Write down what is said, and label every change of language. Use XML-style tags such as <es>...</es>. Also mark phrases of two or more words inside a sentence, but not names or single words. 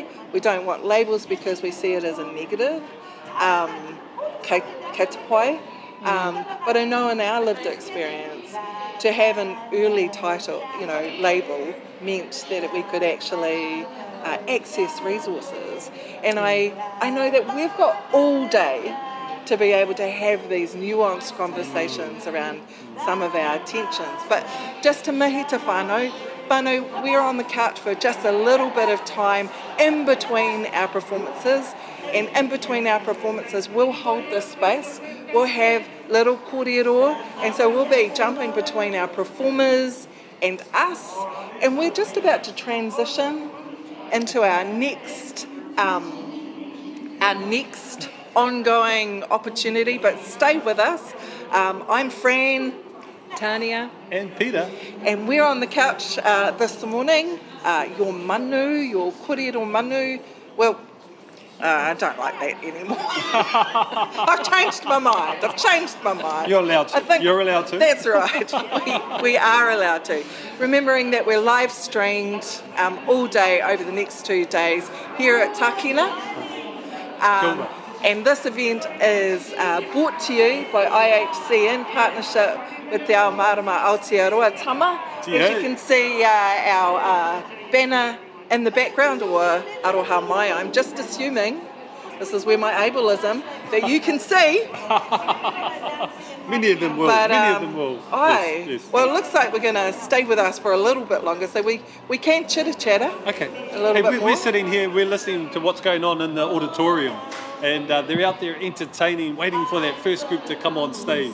<en>We don't want labels because we see it as a negative. But I know in our lived experience, to have an early title, you know, label meant that we could actually access resources. And I know that we've got all day to be able to have these nuanced conversations around some of our tensions. But just to</en> <mi>mihi te whānau,</mi> <en>we're on the couch for just a little bit of time in between our performances. And in between our performances, we'll hold this space. We'll have little kōrero, and so we'll be jumping between our performers and us. And we're just about to transition into our next ongoing opportunity, but stay with us. I'm Fran, Tania, and Peter, and we're on the couch this morning. Your manu, your</en> <mi>kōrero manu,</mi> <en>well, I don't like that anymore. I've changed my mind. You're allowed to. You're allowed to. That's right. We are allowed to. Remembering that we're live streamed all day over the next 2 days here at Tākina. And this event is brought to you by IHC in partnership with Te Ao Marama Aotearoa Tama. As you can see our banner in the background, or</en> <mi>aroha mai,</mi> <en>I'm just assuming, this is where my ableism, that you can see Many of them will. But, many of them will. Aye. Yes, yes. Well, it looks like we're going to stay with us for a little bit longer, so we can chitter-chatter. Okay. A little bit more. We're sitting here, we're listening to what's going on in the auditorium, and they're out there entertaining, waiting for that first group to come on stage.</en>